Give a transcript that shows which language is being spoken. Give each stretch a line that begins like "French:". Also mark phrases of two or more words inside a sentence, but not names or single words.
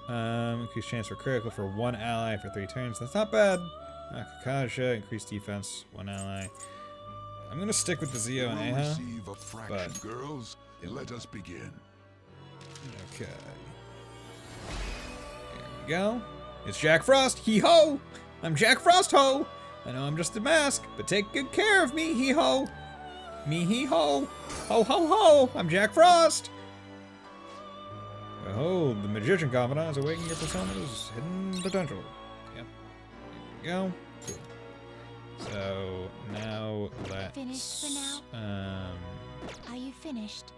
English: Increased chance for critical for 1 ally for 3 turns. That's not bad. Kakasha, increased defense, 1 ally. I'm gonna stick with the Zio and We'll Aha. receive a fraction, girls. Let us begin. Okay. There we go. It's Jack Frost. Hee ho! I'm Jack Frost ho! I know I'm just a mask, but take good care of me, hee ho! Me hee ho! Ho ho ho! I'm Jack Frost! Behold, the magician confidant is awakening your persona's hidden potential. Yep. There we go. Cool. So now let's Finished for now? Are you finished?